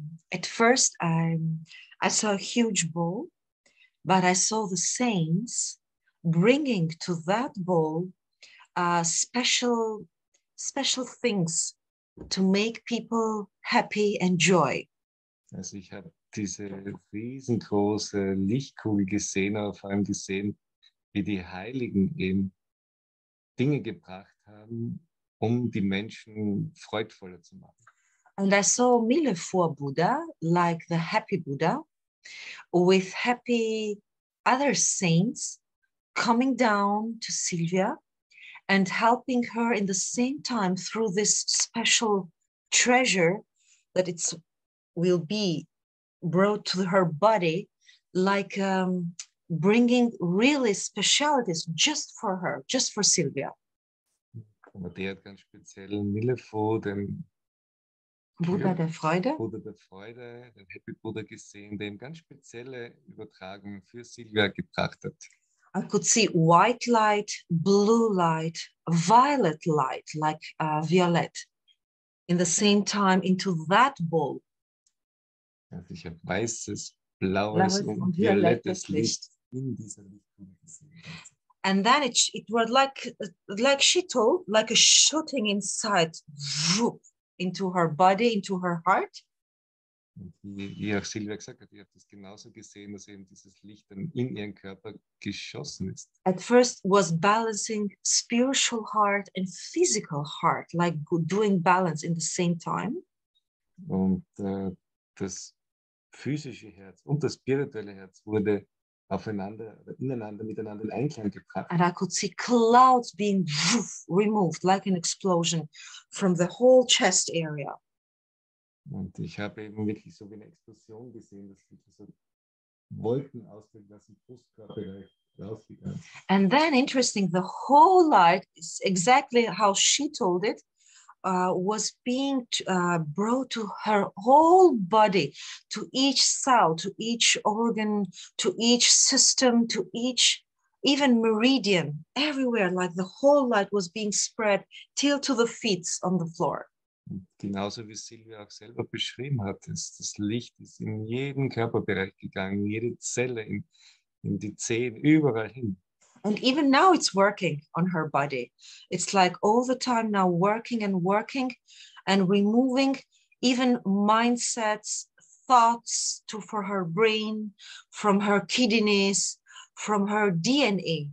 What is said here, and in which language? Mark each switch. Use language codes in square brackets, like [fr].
[en] At first, I saw a huge bowl, but I saw the saints bringing to that bowl special things to make people happy and joy. [de] Also ich habe diese riesengroße Lichtkugel gesehen, aber vor allem gesehen, wie die Heiligen eben Dinge gebracht haben, die Menschen freudvoller zu machen. [en] And I saw Mille for Buddha, like the happy Buddha, with happy other saints coming down to Sylvia and helping her in the same time through this special treasure that will be brought to her body, like bringing really specialities just for her, just for Sylvia. [de] Amadea hat ganz speziell Millefo, den Buddha der Freude. Buddha der Freude, den Happy Buddha gesehen, der ihm ganz spezielle Übertragungen für Sylvia gebracht hat. [en] I could see white light, blue light, violet light, like violet, in the same time into that bowl. [de] Also ich habe weißes, blaues und violettes Licht in dieser Lichtkugel gesehen. [en] And then it was like she told, like a shooting inside, whoop, into her body, into her heart. [de] Und wie auch Sylvia gesagt hat, ich habe das genauso gesehen, dass eben dieses Licht dann in ihren Körper geschossen ist. [en] At first was balancing spiritual heart and physical heart, like doing balance in the same time. [de] Und das physische Herz und das spirituelle Herz wurde ineinander, miteinander in Einklang gebracht. [en] And I could see clouds being removed like an explosion from the whole chest area. [de] Und ich habe eben wirklich so wie eine Explosion gesehen, dass wirklich so Wolken aus dem ganzen Brustkörperbereich rausgegangen sind. [en] And then interesting, the whole light is exactly how she told it, was being brought to her whole body, to each cell, to each organ, to each system, to each even meridian, everywhere, like the whole light was being spread till to the feet on the floor. [de] Und genauso wie Sylvia auch selber beschrieben hat, das Licht ist in jeden Körperbereich gegangen, jede Zelle, in die Zehen, überall hin. [en] And even now it's working on her body. It's like all the time now working and removing even mindsets, thoughts for her brain, from her kidneys, from her DNA.